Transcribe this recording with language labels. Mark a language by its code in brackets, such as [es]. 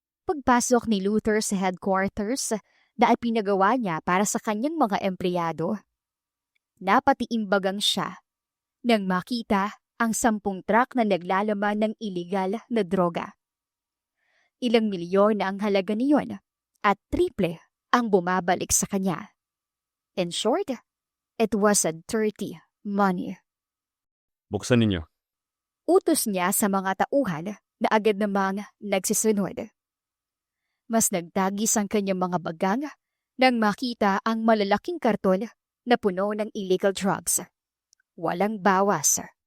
[tl] Pagpasok ni Luther sa headquarters na ipinagawa niya para sa kanyang mga empleyado, napatiimbagang siya nang makita ang 10 truck na naglalaman ng iligal na droga. Ilang milyon na ang halaga niyon at triple ang bumabalik sa kanya. [en] In short, it was a dirty money. [tl] Buksan ninyo. Utos niya sa mga tauhan na agad namang nagsisunod. Mas nagtagis ang kanyang mga bagang nang makita ang malalaking karton na puno ng illegal drugs. Walang bawas.